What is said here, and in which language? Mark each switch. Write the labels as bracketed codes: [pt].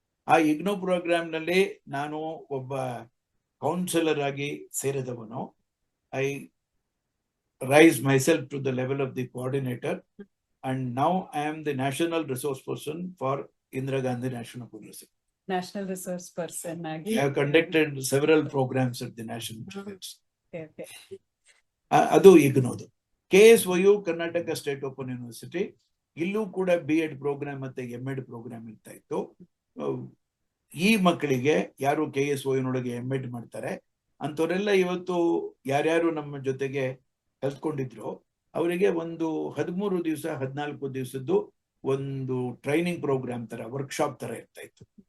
[kn] ಆ ಇಗ್ನೋ ಪ್ರೋಗ್ರಾಮ್ ನಲ್ಲಿ ನಾನು ಒಬ್ಬ ಕೌನ್ಸಿಲರ್ ಆಗಿ ಸೇರಿದವನು. [en] I raise myself to the level of the coordinator, and now I am the national resource person for Indira Gandhi national university. National resource person [kn] ಆಗಿ. [en] I have conducted several programs at the national institutes. Okay, okay. [kn] ಅದು ಇಗ್ನೋದು. KSOU Karnataka state open university, ಇಲ್ಲೂ ಕೂಡ BEd program ಮತ್ತೆ MEd program ಇರ್ತಾ ಇತ್ತು. ಈ ಮಕ್ಕಳಿಗೆ ಯಾರು KSOU ನೊಳಗೆ MEd ಮಾಡ್ತಾರೆ ಅಂತವರೆಲ್ಲ ಇವತ್ತು ಯಾರ್ಯಾರು ನಮ್ಮ ಜೊತೆಗೆ ಕಲ್ತ್ಕೊಂಡಿದ್ರು ಅವರಿಗೆ ಒಂದು 13 ದಿವಸ 14 ದಿವಸದ್ದು ಒಂದು ಟ್ರೈನಿಂಗ್ ಪ್ರೋಗ್ರಾಮ್ ತರ, ವರ್ಕ್ಶಾಪ್ ತರ ಇರ್ತಾ ಇತ್ತು.